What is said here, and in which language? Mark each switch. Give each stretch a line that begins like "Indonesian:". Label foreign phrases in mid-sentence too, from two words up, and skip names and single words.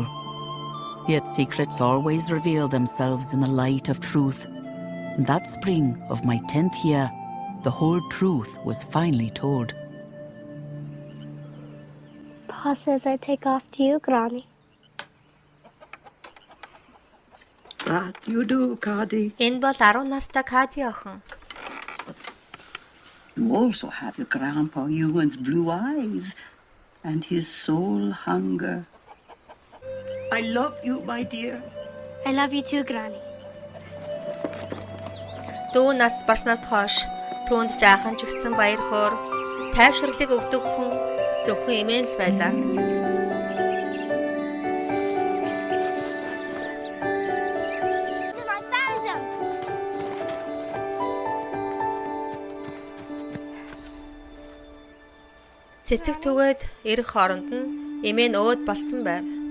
English: Yet secrets always reveal themselves in the light of truth. And that spring of my 10th year, the whole truth was finally told. Pa says I take after you, Granny. That you do, Cardi.
Mongolian: Энэ бол 10 настай Кади охин.
English: You also have your grandpa Ewan's blue eyes and his soul hunger. I love you, my dear. I love you too, Granny.
Mongolian: Дүү нас барснаас хойш түүнд жаахан ч гэсэн баяр хөөр тайвширлыг өгдөг хүн зөвхөн эмээн л байлаа. Цэцэг түгээд ирэх хооронд нь эмээ нь өөд болсон байв.